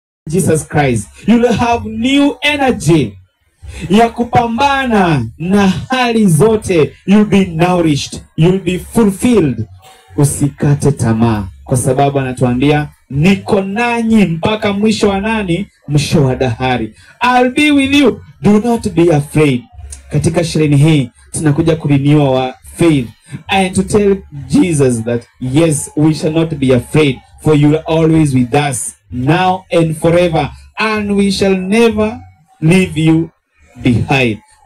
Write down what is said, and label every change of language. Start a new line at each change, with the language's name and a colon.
English: Jesus Christ, you'll have new energy
Swahili: ya kupambana na hali zote.
English: You'll be nourished, you'll be fulfilled.
Swahili: Usikate tamaa, kwa sababu anatuambia niko nanyi mpaka mwisho wa nani? Mwisho wa dahari.
English: I'll be with you, do not be afraid.
Swahili: Katika shireni hii tunakuja kurenew
English: our faith and to tell Jesus that yes, we shall not be afraid, for you are always with us now and forever, and we shall never leave you behind.